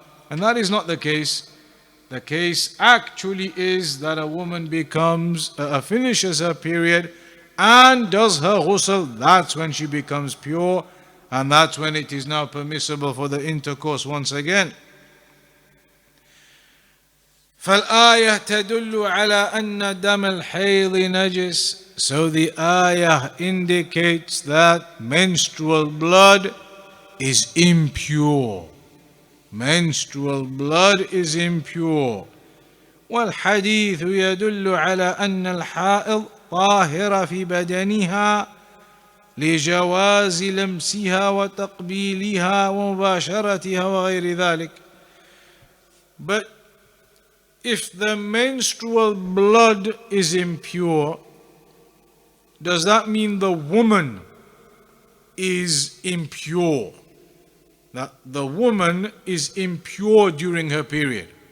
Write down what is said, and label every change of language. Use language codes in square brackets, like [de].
[en] And that is not the case. The case actually is that a woman finishes her period and does her ghusl. That's when she becomes pure, and that's when it is now permissible for the intercourse once again. [ar] فالآية تدل على أن دم الحيض نجس. [en] So the ayah indicates that menstrual blood is impure. Menstrual blood is impure. [ar] والحديث يدل على أن الحائض طاهرة في بدنها لجواز لمسها وتقبيلها ومباشرتها وغير ذلك. [en] But if the menstrual blood is impure, does that mean the woman is impure? That the woman is impure during her period?